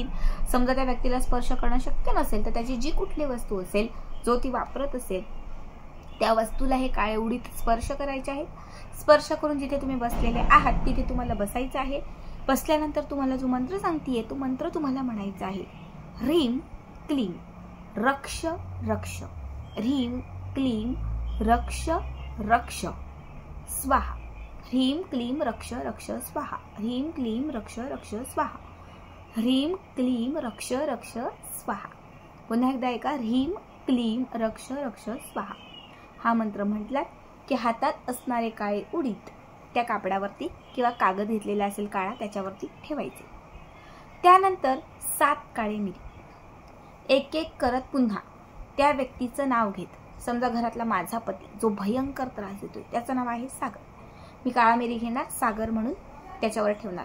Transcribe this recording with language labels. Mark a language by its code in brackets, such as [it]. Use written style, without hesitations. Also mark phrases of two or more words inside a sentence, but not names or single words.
[mr] समजा त्या व्यक्तीला स्पर्श करणं शक्य नसेल तर त्याची जी कुठली वस्तू असेल, जो ती वापरत असेल, त्या वस्तूला हे काळे उडीद स्पर्श करायचे आहेत। स्पर्श करून जिथे तुम्ही बसलेले आहात तिथे तुम्हाला बसायचं आहे। बसल्यानंतर तुम्हाला जो मंत्र सांगतेय तो मंत्र तुम्हाला म्हणायचा आहे, [sa] ह्रीं क्लीं रक्ष रक्ष, ह्रीं क्लीं रक्ष रक्ष स्वाहा, ह्रीं क्लीं रक्ष रक्ष स्वाहा, ह्रीं क्लीं रक्ष रक्ष स्वाहा, ह्रीं क्लीं रक्ष रक्ष स्वाहा। [mr] पुन्हा एकदा ऐका, [sa] ह्रीं क्लीं रक्ष रक्ष स्वाहा। [mr] हा मंत्र म्हटलात की हातात असणारे काळे उडीद त्या कापडावरती किंवा कागद घेतलेला असेल काळा त्याच्यावरती ठेवायचे। त्यानंतर 7 काळे मिरी एक एक करत पुन्हा त्या व्यक्तीचं नाव घेत, समजा घरातला माझा पती जो भयंकर त्रास देतोय त्याचं नाव आहे सागर, मी काळा मिरी घेणार, सागर म्हणून त्याच्यावर ठेवणार।